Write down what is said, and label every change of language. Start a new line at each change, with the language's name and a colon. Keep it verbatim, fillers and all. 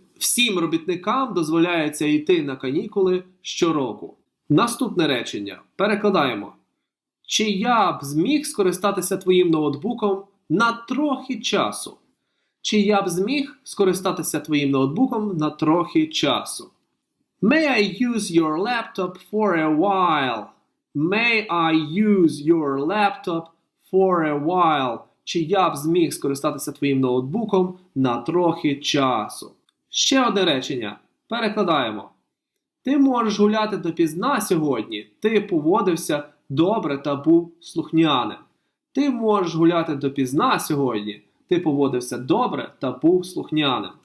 Ukrainian: Всім робітникам дозволяється йти на канікули щороку. Наступне речення. Перекладаємо. Чи я б зміг скористатися твоїм ноутбуком на трохи часу? Чи я б зміг скористатися твоїм ноутбуком на трохи часу?
English: May I use your laptop for a while? May I use your laptop for a while?
Ukrainian: Чи я б зміг скористатися твоїм ноутбуком на трохи часу? Ще одне речення. Перекладаємо. Ти можеш гуляти допізна сьогодні. Ти поводився добре та був слухняним. Ти можеш гуляти допізна сьогодні. Ти поводився добре та був слухняним.